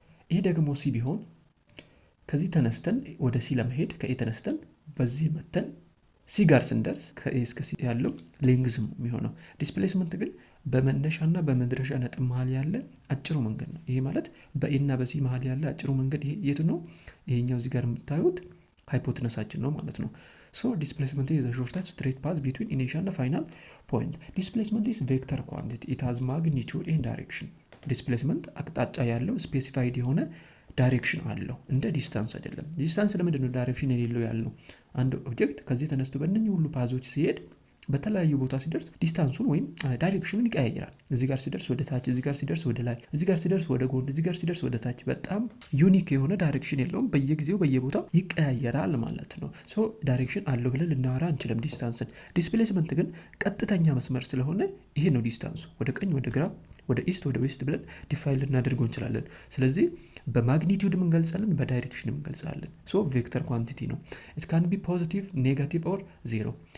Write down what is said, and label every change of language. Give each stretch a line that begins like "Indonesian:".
Amharic: ይሄ ደግሞ ሲ ቢሆን ከዚህ ተነስተን ወደ ሲ ለመሄድ ከኤ ተነስተን በዚህ መተን ሲ ጋር ስንደርስ ከኤ እስከ ሲ ያለው ሌንግዝ የሚሆነው። ዲስፕሌስመንት ግን በመነሻና በመድረሻ ነጥብ መሀል ያለ አጭሩ መንገድ ነው። ይሄ ማለት በኤ እና በሲ መሀል ያለ አጭሩ መንገድ ይሄ የቱ ነው? ይሄኛው እዚህ ጋር የምታዩት ሃይፖቴነሳችን ነው ማለት ነው።
English: So displacement is the shortest straight path between initial and final point. Displacement is vector quantity. It has magnitude and direction.
Amharic: Displacement አቅጣጫ ያለው ስፔሲፋይድ የሆነ ዳይሬክሽን አለው፣ እንደ ዲስታንስ አይደለም። ዲስታንስ ለምንድን ነው ዳይሬክሽን የሌለው ያለው? አንድ ኦብጀክት ከዚህ ተነስቶ በእነኚህ ሁሉ ፓዞች ሲሄድ በተለያዩ ቦታ ሲደርስ ዲስታንሱን ወይም ዳይሬክሽኑን ይቀያይራል። እዚህ ጋር ሲደርስ ወደ ታች፣ እዚህ ጋር ሲደርስ ወደ ላይ፣ እዚህ ጋር ሲደርስ ወደ ጎን፣ እዚህ ጋር ሲደርስ ወደ ታች። በጣም ዩኒክ የሆነ ዳይሬክሽን የለውም። በየጊዜው በየቦታው ይቀያየራል ማለት ነው። ሶ ዳይሬክሽን አለው ብለን ልናወራ አንችልም ዲስታንስን። ዲስፕሌስመንት ግን ቀጥተኛ መስመር ስለሆነ ይሄ ነው ዲስታንሱ። ወደ ቀኝ፣ ወደ ግራ፣ ወደ ኢስት፣ ወደ ዌስት ብለን ዲፋይን ልናደርገው እንችላለን። ስለዚህ በማግኒቲዩድም እንገልጻለን፣ በዳይሬክሽንም እንገልጻለን። ሶ ቬክተር ኳንቲቲ ነው።
English: ኢት ካን ቢ ፖዚቲቭ፣ ኔጋቲቭ ኦር ዜሮ።